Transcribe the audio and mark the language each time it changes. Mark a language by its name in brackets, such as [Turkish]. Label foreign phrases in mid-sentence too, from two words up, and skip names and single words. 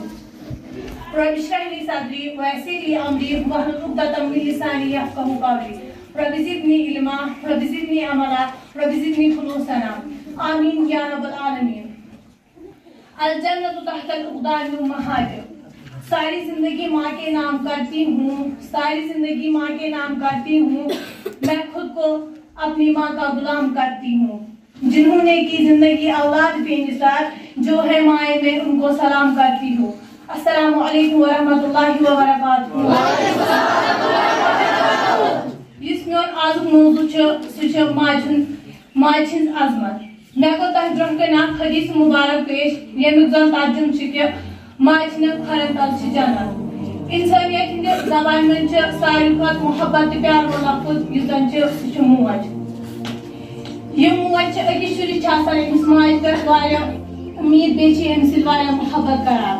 [Arabic] رب اشرح لي صدري ويسر لي أمري واحلل عقدة من لساني يفقهوا قولي. رب زدني علما رب زدني عملا رب زدني خلوصا آمين يا رب العالمين. الجنة تحت الأقدام أمهاتهم. [Urdu] ساری زندگی ماں کے نام کرتی ہوں، ساری زندگی ماں کے نام کرتی ہوں، میں خود کو اپنی ماں کا غلام کرتی ہوں. جنہوں نے کی زندگی اولاد بے نثار، جو ہے مائیں میں ان کو سلام کرتی ہوں. [Arabic] السلام علیکم ورحمۃ اللہ وبرکاتہ. [Kashmiri] یس میون آزک موضوع سہ ماج ہز عظمت. میں کو تہ برہ کن اخ حدیث مبارک پیش یمیک زن ترجمہ کہ ماج کھرن تل جنت. انسانیت ہند زبان من ساروی کھت محبت پیار و لفظ یہ زن سہ موج. یہ موج اکس شرس امس ماج پہ امید بیچ امس سۭتۍ محبت کران.